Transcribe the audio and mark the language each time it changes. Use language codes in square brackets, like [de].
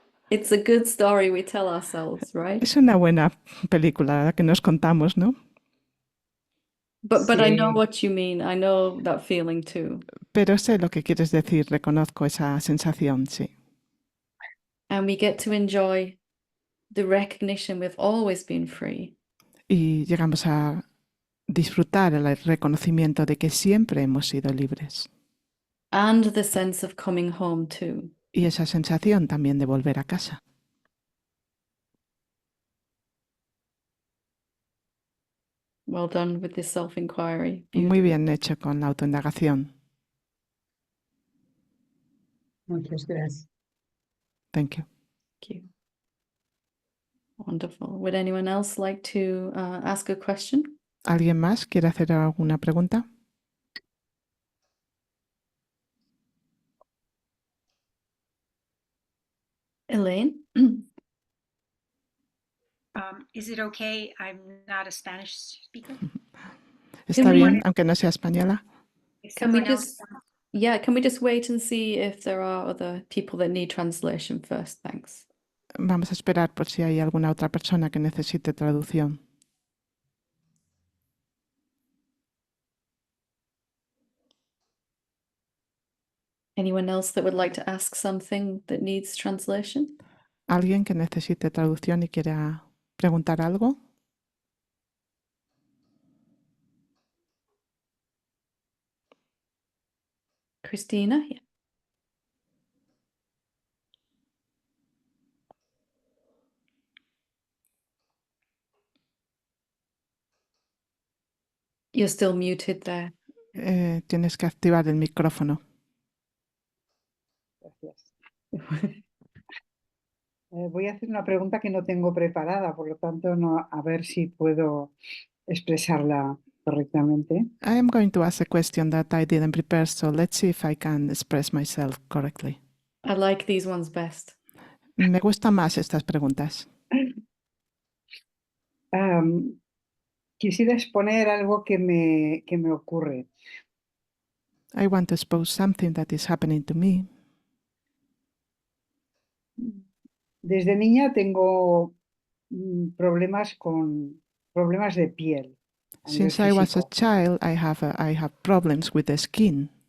[en] It's a good story we tell ourselves, right? [es] Es una buena película la que nos contamos, ¿no? [en] But I know [es] Sí. [en] what you mean. I know that feeling too. [es] Pero sé lo que quieres decir, reconozco esa sensación, sí. [en] And we get to enjoy the recognition we've always been free. [es] Y llegamos a disfrutar el reconocimiento de que siempre hemos sido libres. [en] And the sense of coming home too. [es] Y esa sensación también de volver a casa. [en] Well done with this self-inquiry. [es] Muy bien hecho con la autoindagación. Muchas gracias. [en] Thank you. Thank you. Wonderful. Would anyone else like to ask a question? [es] ¿Alguien más quiere hacer alguna pregunta? [en] Elaine? Is it okay? I'm not a Spanish speaker. [es] ¿Está [en] we- [es] bien, aunque no sea española? [en] Is Can we someone else just, yeah, can we just wait and see if there are other people that need translation first? Thanks. [es] Vamos a esperar por si hay alguna otra persona que necesite traducción. [en] Anyone else that would like to ask something that needs translation? [es] ¿Alguien que necesite traducción y quiera preguntar algo? [en] Christina? Yeah. You're still muted there. [es] Tienes que activar el micrófono. Gracias. Voy a hacer una pregunta que no tengo preparada, por lo tanto, no, a ver si puedo expresarla correctamente. [en] I am going to ask a question that I didn't prepare, so let's see if I can express myself correctly. I like these ones best. [es] Me gustan más estas preguntas. Quisiera exponer algo que me ocurre. [en] I want to expose something that is happening to me. [es] Desde niña tengo problemas de piel. A nivel [en] Since I was a [es] físico. [en] child, I have problems with the skin.